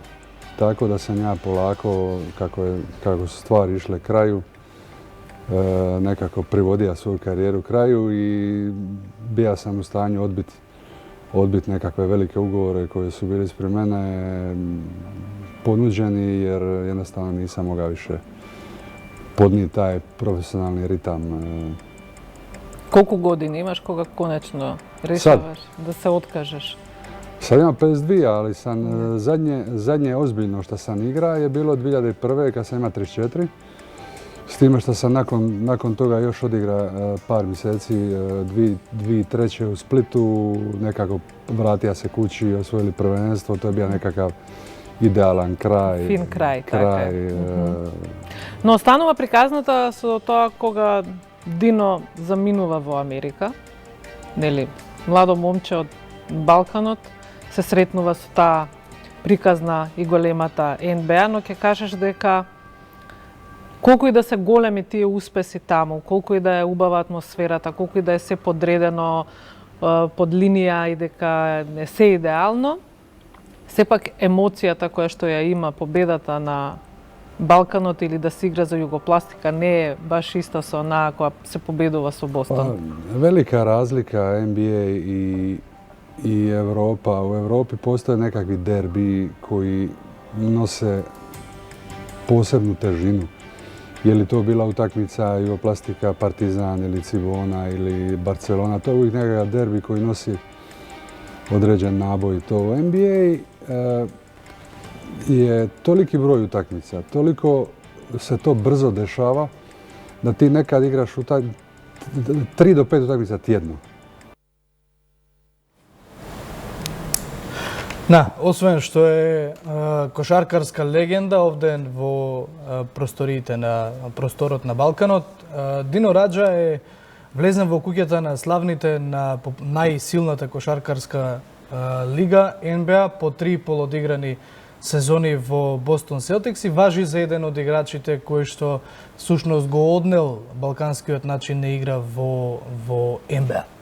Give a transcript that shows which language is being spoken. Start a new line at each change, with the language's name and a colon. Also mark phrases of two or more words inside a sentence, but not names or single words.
Croatian: Tako da sam ja polako, kako su stvari išle kraju, nekako privodio svoju karijeru kraju i bio sam u stanju odbiti nekakve velike ugovore koji su bili ispred mene ponuđeni jer jednostavno nisam mogao više podnijeti taj profesionalni ritam.
Macedonian: Колку години имаш кога конечно решаваш да се откажеш?
Croatian: Sad imam 52, ali sam zadnje ozbiljno što sam igra je bilo 2001. kad sam ima 34. S time što sam nakon toga još odigra par mjeseci, 2003. u Splitu, nekako vratio se kući i osvojili prvenstvo, to je bio nekakav idealan kraj. Fin kraj,
Macedonian: така е. Но останува приказната со тоа кога Дино заминува во Америка, нели, младо момче од Балканот, се сретнува со таа приказна и големата НБА, но ќе кажеш дека колку и да се големи тие успеси таму, колку и да е убава атмосферата, колку и да е се подредено под линија и дека не се идеално, сепак емоцијата која што ја има победата на Балканот или да се игра за Југопластика не е баш иста со онаа која се победува со Бостон.
Croatian: Velika razlika NBA i Europa. U Europi postoje nekakvi derbi koji nose posebnu težinu. Je li to bila utakmica Jugoplastika, Partizan ili Cibona ili Barcelona, to je uvijek nekakav derbi koji nosi određen naboj. To u NBA je toliki broj utakmica, toliko se to brzo dešava da ti nekad igraš 3 do 5 utakmica tjedno.
Macedonian: Да, освен што е кошаркарска легенда овде во просториите на просторот на Балканот, Дино Раджа е влезен во куќата на славните на најсилната кошаркарска лига НБА по 3 полуодиграни сезони во Бостон Селтикс и важи за еден од играчите кој што сушност го однел балканскиот начин на игра во НБА.